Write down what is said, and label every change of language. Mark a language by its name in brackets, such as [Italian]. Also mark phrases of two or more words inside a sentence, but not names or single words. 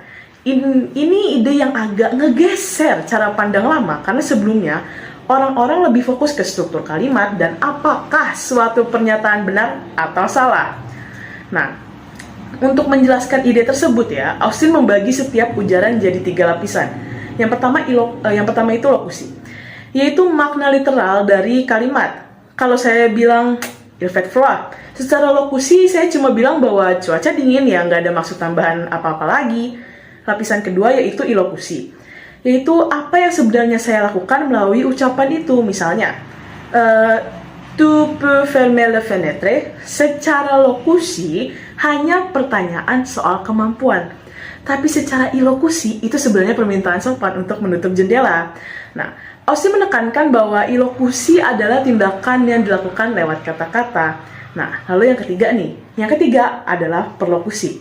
[Indonesian] Ini ide yang agak ngegeser cara pandang lama, karena sebelumnya orang-orang lebih fokus ke struktur kalimat dan apakah suatu pernyataan benar atau salah. Nah, untuk menjelaskan ide tersebut ya, Austin membagi setiap ujaran jadi 3 lapisan. Yang pertama itu lokusi, yaitu makna literal dari kalimat. Kalau saya bilang [French] il fait froid, [Indonesian] secara lokusi saya cuma bilang bahwa cuaca dingin ya, nggak ada maksud tambahan apa-apa lagi. Lapisan kedua yaitu ilokusi, yaitu apa yang sebenarnya saya lakukan melalui ucapan itu. Misalnya, [French] tu peux fermer la fenêtre, [Indonesian] secara lokusi hanya pertanyaan soal kemampuan. Tapi secara ilokusi itu sebenarnya permintaan sopan untuk menutup jendela. Nah, Austin menekankan bahwa ilokusi adalah tindakan yang dilakukan lewat kata-kata. Nah, lalu yang ketiga nih. Yang ketiga adalah perlokusi.